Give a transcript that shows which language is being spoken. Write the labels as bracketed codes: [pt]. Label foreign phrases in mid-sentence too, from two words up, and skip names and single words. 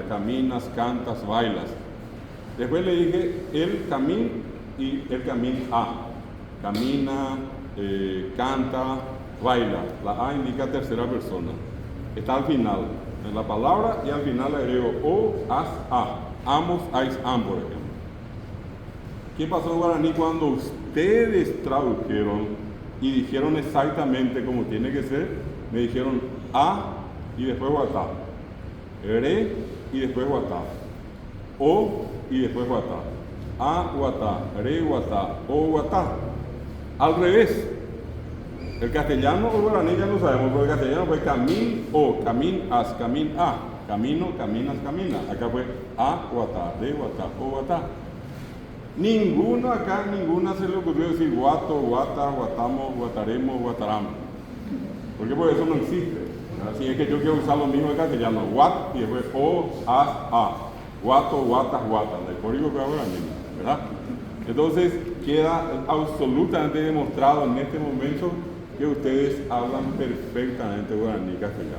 [es] Caminas, cantas, bailas. Después le dije el camín y el camín a. Camina, canta, baila. La A indica tercera persona. Está al final, en la palabra, y al final le agrego o, as, a. Amos, ais, am, por ejemplo. ¿Qué pasó en guaraní cuando ustedes tradujeron y dijeron exactamente como tiene que ser? Me dijeron a y después guatá. Re y después guatá. O y después guatá. [gn] A guatá, re guatá, o guatá. [es] Al revés. El castellano o guaraní ya lo sabemos, pero el castellano fue camín o, camín as, camín a. Camino, caminas, camina. Acá fue [gn] a guatá, re guatá, o guatá. [es] Ninguno acá, ninguna se le ocurrió decir guato, guata, guatamos, guataremos, guataramos. Porque por eso no existe. Así es que yo quiero usar lo mismo en castellano, guat y después o, as, a. Guato, guatas, guatan. El código que ahora mismo, ¿verdad? Entonces queda absolutamente demostrado en este momento que ustedes hablan perfectamente guaraní castellano.